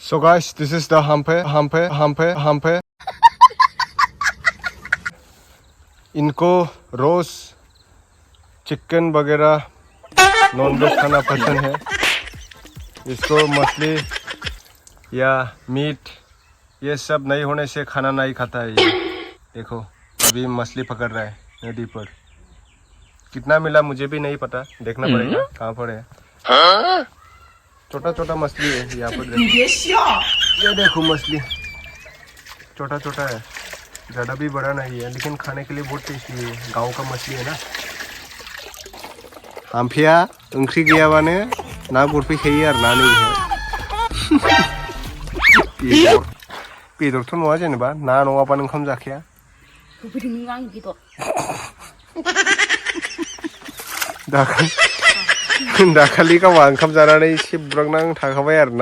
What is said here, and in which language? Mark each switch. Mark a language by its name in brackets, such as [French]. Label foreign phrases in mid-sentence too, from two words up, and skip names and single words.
[English] So guys, this is the hampe. [Hindi] इनको रोज चिकन वगैरह नॉनवेज खाना पसंद है। इसको मछली या मीट ये सब नहीं होने से खाना नहीं खाता है ये। देखो अभी मछली पकड़ रहा है नदी पर। कितना मिला मुझे भी नहीं पता, देखना पड़ेगा कहाँ पर है। छोटा छोटा मछली है यहाँ पर। ये देखो मछली छोटा छोटा है, ज़्यादा भी बड़ा नहीं है, लेकिन खाने के लिए बहुत टेस्टी है। गांव का मछली है ना। [Bodo] हाम्फिया ओंख्रि गैयाबानो ना गुरफैखायो आरो ना नैबेहाय। बेदरथ' नङा जेनेबा ना नङाबानो ओंखाम जाखाया। दाखालि गावहा ओंखाम जानानै एसे बुरांनां थाखाबाय आरोना।